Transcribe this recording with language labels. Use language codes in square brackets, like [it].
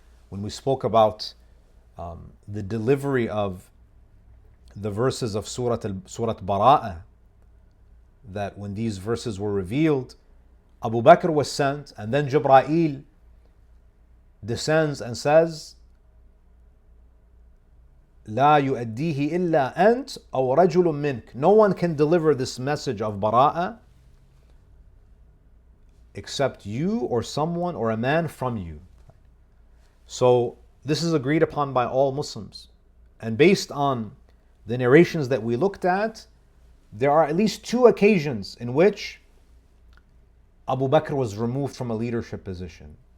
[en] When we spoke about the delivery of the verses of Surah Bara'ah, that when these verses were revealed, Abu Bakr was sent, and then Jibreel descends and says, [ar] لا يؤديه إلا أنت أو رجل منك. [en] No one can deliver this message of bara'ah except you or someone or a man from you. So this is agreed upon by all Muslims. And based on the narrations that we looked at, there are at least two occasions in which Abu Bakr was removed from a leadership position.